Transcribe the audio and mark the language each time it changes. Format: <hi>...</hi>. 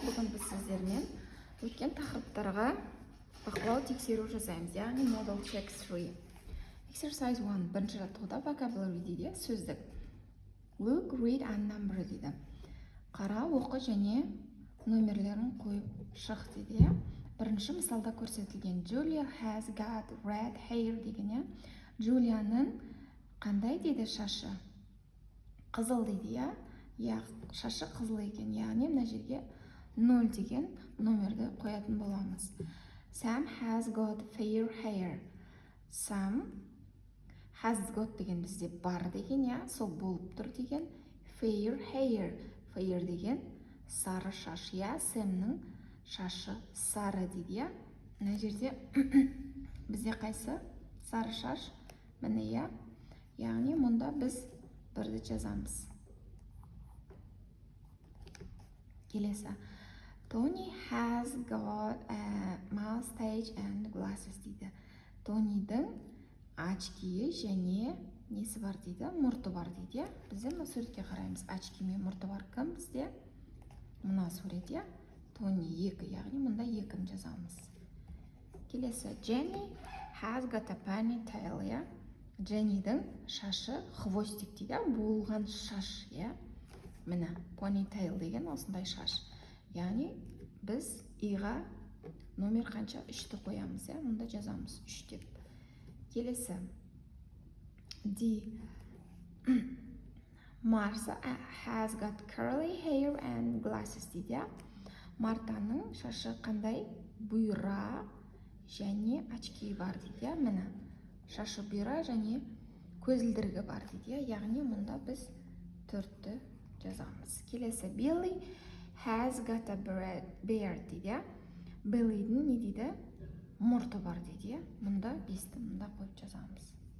<kk>Бүгін біз сіздермен өткен тақырыптарға бақылау тексеру жасаймыз, яғни Model Check 3.</kk> <en>Exercise 1.</en> <kk>Бірінші жаттығуда vocabulary дейді, сөздік.</kk> <en>Look, read and number дейді.</en> <kk>Қара, оқы және номерлерін қойып шық дейді. Бірінші мысалда көрсетілген</kk> <en>Julia has got red hair деген.</en> <kk>Джулияның қандай дейді шашы? Қызыл дейді, шашы қызыл екен, яғни мына жерге 0 деген номерді қоятын боламыз.</kk> <en>Sam has got fair hair. Sam has got</en> <kk>деген бізде бар деген, сол болып тұр деген.</kk> <en>Fair hair.</en> <kk>Fair деген сары шаш. Сэмнің шашы сары дейді. Мына жерде бізде қайсы? Сары шаш. Міне, яғни мұнда біз бірді жазамыз. Келесі.</kk> <en>Tony has got a mustache and glasses дейді.</en> <kk>Тонидің очкиі және несі бар дейді? Мұрты бар дейді. Бізде мына суретке қараймыз. Очки мен мұрты бар кім бізде? Мына сурет, Тони 2, яғни мұнда 2-ні жазамыз. Келесі.</kk> <en>Jenny has got a ponytail,</en> <kk>Jennyдің шашы хвостик дейді, болған шаш, Міне, ponytail деген осындай шаш. Яғни біз иға номер қанша? 3-ті қоямыз, мұнда жазамыз 3 деп. Келесі. D.</kk> <en>Martha has got curly hair and glasses дейді.</en> <kk>Мартаның шашы қандай? Бұйра және очки бар дейді. Міне, шашы бұйра және көзілдірігі бар дейді. Яғни мұнда біз 4-ті жазамыз. Келесі.</kk> <en>Billy has got a beard дейді.</en> <kk>Billyдің не дейді? Мұрты бар дейді. Мұнда 5-ті мұнда қойып жазамыз.</kk>